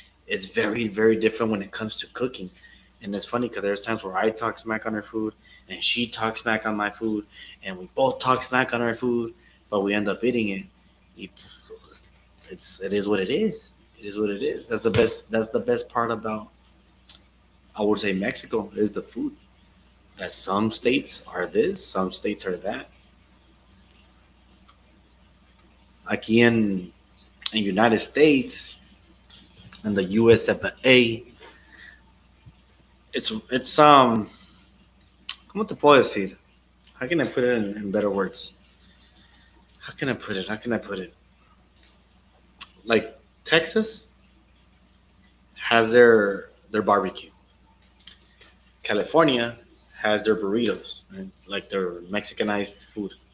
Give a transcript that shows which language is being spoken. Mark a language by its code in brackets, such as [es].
[en] It's very very different when it comes to cooking. And it's funny because there's times where I talk smack on her food and she talks smack on my food and we both talk smack on our food, but we end up eating it. It is what it is. It is what it is. That's the best part about, I would say, Mexico is the food. That some states are this, some states are that. Aquí in United States and the USFA, it's [es] ¿cómo te puedo decir? [en] How can I put it in better words? How can I put it? How can I put it? Like Texas has their barbecue. California has their burritos, right? Like their Mexicanized food.